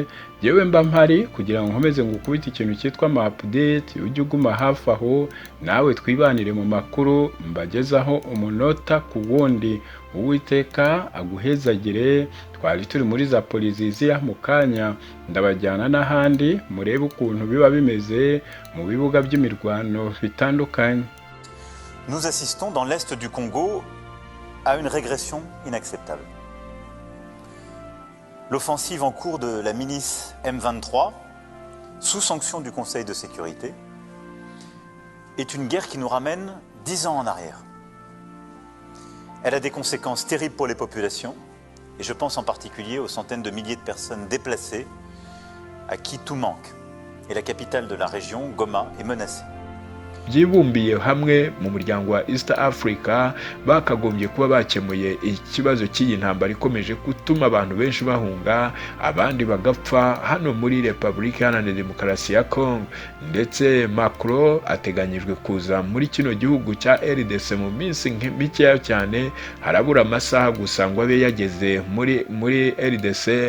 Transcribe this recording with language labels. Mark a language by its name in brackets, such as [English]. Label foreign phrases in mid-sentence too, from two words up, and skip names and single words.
[Kinyarwanda] Yewe mba mpari kugira ngo nkomeze ngukubite ikintu cyitwa update, ujye uguma hafi aho nawe twibanire mu makuru mbagezaho umunota ku wundi. Uwiteka aguhezagire. Twari turi muri Zaporizhzhia, mu kanya ndabajyana n'ahandi murebe ukuntu biba bimeze mu bibuga by'imirwano bitandukanye. [French] Nous assistons dans l'est du Congo à une régression inacceptable. L'offensive en cours de la milice M23, sous sanction du Conseil de sécurité, est une guerre qui nous ramène 10 ans en arrière. Elle a des conséquences terribles pour les populations, et je pense en particulier aux centaines de milliers de personnes déplacées à qui tout manque. Et la capitale de la région, Goma, est menacée. [Kinyarwanda] byibumbiye hamwe mu muryango wa East Africa bakagombye kuba bakemuye ikibazo cy'iyi ntambara ikomeje gutuma abantu benshi bahunga, abandi bagapfa hano muri Repubulika Iharanira Demokarasi ya Congo. Ndetse Macron ateganyijwe kuza muri kino gihugu cya RDC mu minsi mikeya cyane, harabura amasaha gusa ngo abe yageze muri RDC.